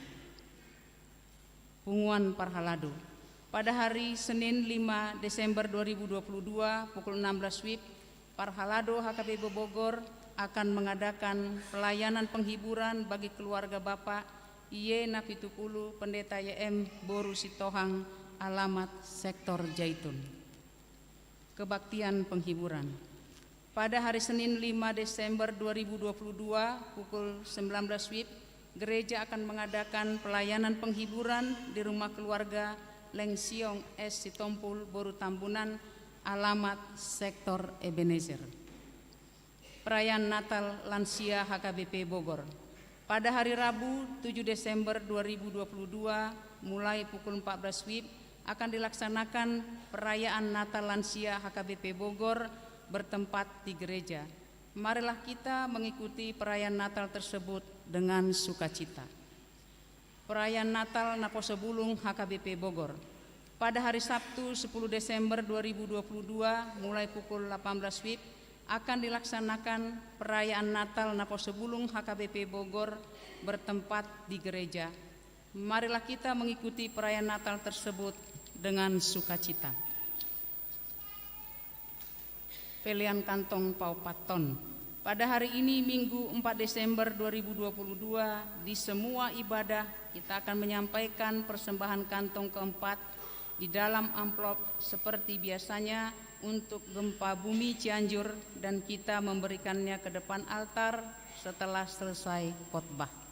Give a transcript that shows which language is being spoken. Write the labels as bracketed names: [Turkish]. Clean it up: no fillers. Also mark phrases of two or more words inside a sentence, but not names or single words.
[Indonesian] Punguan Parhalado. Pada hari Senin 5 Desember 2022 pukul 16 WIB, Parhalado HKBP Bogor akan mengadakan pelayanan penghiburan bagi keluarga Bapak Iye Nafitukulu Pendeta YM Boru Sitohang, alamat sektor Jaitun. Kebaktian penghiburan. Pada hari Senin 5 Desember 2022 pukul 19 WIB, gereja akan mengadakan pelayanan penghiburan di rumah keluarga Leng Siong S. Sitompul Boru Tambunan, alamat sektor Ebenezer. Perayaan Natal Lansia HKBP Bogor. Pada hari Rabu 7 Desember 2022 mulai pukul 14 WIB akan dilaksanakan perayaan Natal Lansia HKBP Bogor bertempat di gereja. Marilah kita mengikuti perayaan Natal tersebut dengan sukacita. Perayaan Natal Naposebulung HKBP Bogor. Pada hari Sabtu 10 Desember 2022 mulai pukul 18 WIB akan dilaksanakan perayaan Natal Naposebulung HKBP Bogor bertempat di gereja. Marilah kita mengikuti perayaan Natal tersebut dengan sukacita. Pelian kantong Paupaton. Pada hari ini Minggu 4 Desember 2022 di semua ibadah kita akan menyampaikan persembahan kantong keempat di dalam amplop seperti biasanya untuk gempa bumi Cianjur dan kita memberikannya ke depan altar setelah selesai khotbah.